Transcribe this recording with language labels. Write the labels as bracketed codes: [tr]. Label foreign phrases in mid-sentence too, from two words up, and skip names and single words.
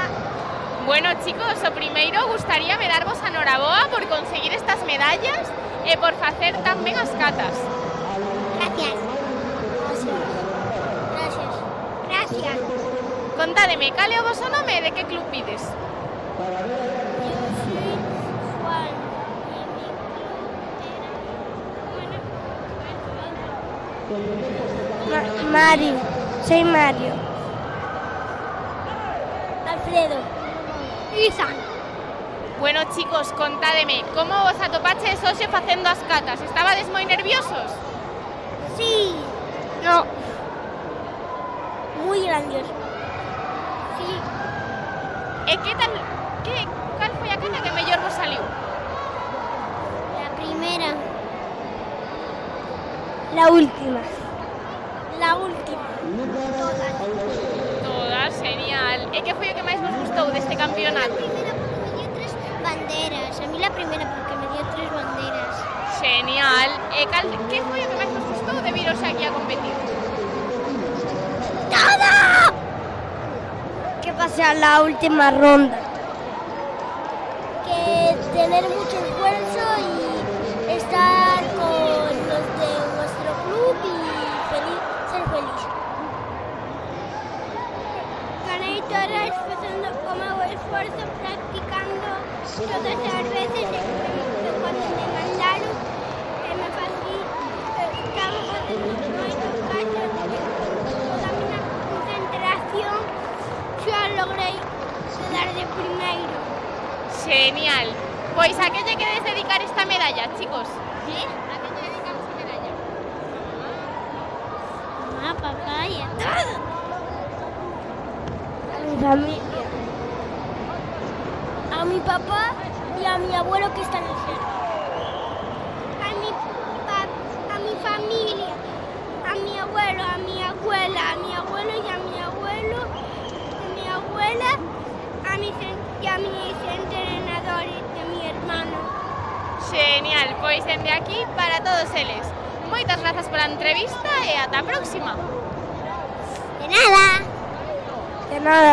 [gl] Bueno, chicos, o primeiro gustaríame darvos a noraboa por conseguir estas medallas e por facer tan ben as catas. [es] Gracias. Gracias. Gracias. [gl] Contádeme, cal é o voso nome e de que club pides? [es] Yo soy Juan y mi club era... Mario. Soy Mario. Alfredo. Isa. [gl] Bueno, chicos, contádeme, como vos atopaches hoxe facendo as catas? Estabades moi nerviosos? [es] Sí. No. Muy grandioso. Sí. [gl] E que tal, cal foi a cata que mellor vos saliu? [es] La primera. La última. La última. Todas, genial. [gl] E que foi o que máis vos gustou deste campeonato? [es] La primera porque me dio 3 banderas. A mí la primera porque me dio 3 banderas. Genial. [gl] E que foi o que máis vos gustou de viros aquí a competir? [es] ¡Todo! Que pasé a la última ronda. Que tener mucho esfuerzo y estar con los de nuestro club y ser feliz. Gané todas como esfuerzo practicando todas las veces que cuando me mandaron que me estaba haciendo toda mi concentración, yo logré quedar de primero. Genial. [gl] Pois a que lle queres dedicar esta medalla, chicos? [es] ¿Sí? [gl] A que lle dedicamos a medalla? [es] Mamá, papá y a todo. A mi familia. A mi papá y a mi abuelo que está en el cielo. A mi familia. A mi abuelo, a mi abuela, a mi abuelo y a mi abuelo, a mi abuela, y a mis entrenadores, de mi hermano. Genial, [gl] pois dende aquí para todos eles. Moitas grazas pola entrevista e ata a próxima. [es] De nada. De nada.